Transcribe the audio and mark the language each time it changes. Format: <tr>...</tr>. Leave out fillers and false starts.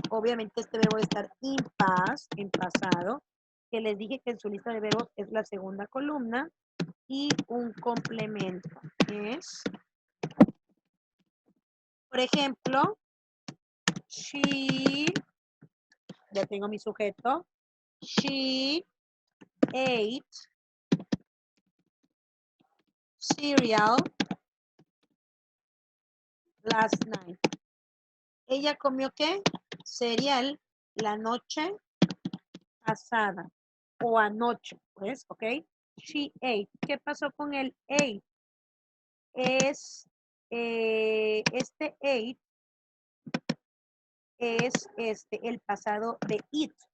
<es>Obviamente este verbo debe estar</es> <en>in past,</en> <es>en pasado. Que les dije que en su lista de verbos es la segunda columna. Y un complemento. Yes. Por ejemplo, she, ya tengo mi sujeto.</es> <en>She ate cereal last night.</en> <es>¿Ella comió qué? Cereal la noche pasada o anoche, pues, ¿ok? She ate. ¿Qué pasó con el ate? Es, este ate es el pasado de it.</es>